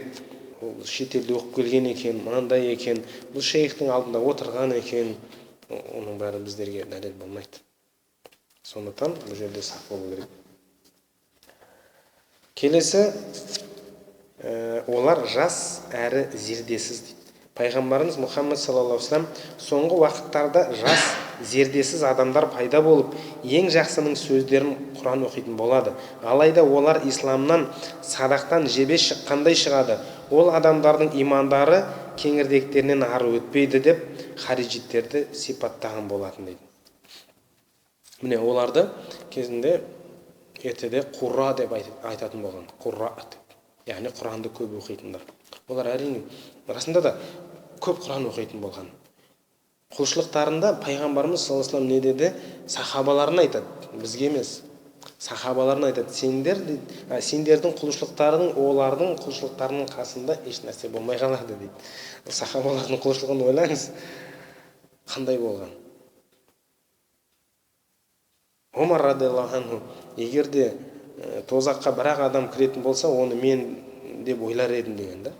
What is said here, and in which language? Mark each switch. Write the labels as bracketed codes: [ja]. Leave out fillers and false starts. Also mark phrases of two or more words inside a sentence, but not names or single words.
[kk] Ол шетелде оқып келген екен, мынандай екен, бұл шейхтің алдында отырған екен, оның бәрі біздерге дәлел болмайды. Сондықтан бұл жерде сақ болу керек. Келесі, олар жас әрі зердесіз дейді. Пайғамбарымыз Мұхаммед [ar] صلى الله عليه وسلم [kk] соңғы уақыттарда жас зердесіз адамдар пайда болып, ең жақсының сөздерін Құран оқитын болады. Алайда олар исламнан, садақтан жебе шыққандай шығады. Ол адамдардың имандары кеңірдектерінен ары өтпейді деп харижиттерді сипаттаған болатын дейді. Міне оларды кезінде ертеде құрра деп айтатын болған. Құрра деп. Яғни Құранды көп оқитындар. Олар әрине расында да көп Құран оқитын болған. Құлшылықтарында пайғамбарымыз [ar] صلى الله عليه وسلم [kk] не деді? Сахабаларына айтады, бізге емес. Сахабаларына айтады, сендердің құлшылықтарың олардың құлшылықтарының қасында еш нәрсе болмай қалады дейді. Сахабалардың құлшылығын ойлаңыз, қандай болған? Омар [ar] رضي الله عنه, [kk] егер де тозаққа бір-ақ адам кіретін болса, оны мен деп ойлар едім деген да.